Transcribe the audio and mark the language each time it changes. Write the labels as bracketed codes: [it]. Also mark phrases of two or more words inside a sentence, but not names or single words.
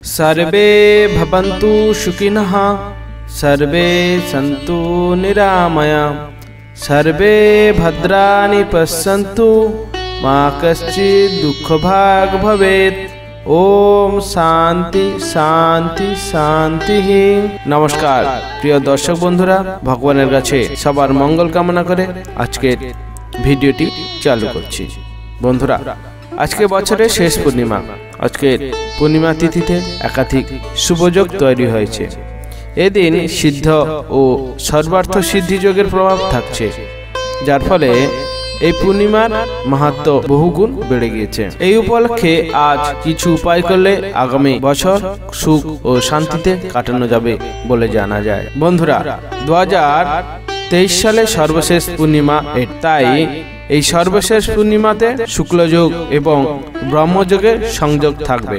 [sa] सर्वे भवन्तु सुखिनः सर्वे सन्तु निरामया सर्वे भद्राणि पश्यन्तु मा कश्चित् दुःखभाग् भवेत्। ओम शांति शांति शांति। [bn] নমস্কার প্রিয় দর্শক বন্ধুরা, ভগবানের কাছে সবার মঙ্গল কামনা করে আজকের ভিডিওটি চালু করছি। বন্ধুরা, আজকে বছরের শেষ পূর্ণিমা। আজকের পূর্ণিমা তিথিতে একাধিক শুভযোগ তৈরি হয়েছে। এদিন সিদ্ধ ও সর্বার্থ সিদ্ধি যোগের প্রভাব থাকছে, যার ফলে এই পূর্ণিমার মাহাত্ম্য বহুগুণ বেড়ে গিয়েছে। এই উপলক্ষে আজ কিছু উপায় করলে আগামী বছর সুখ ও শান্তিতে কাটানো যাবে বলে জানা যায়। বন্ধুরা, 2023 সালে সর্বশেষ পূর্ণিমা, তাই এই সর্বশেষ পূর্ণিমাতে শুক্লযোগ এবং ব্রহ্মযোগের সংযোগ থাকবে।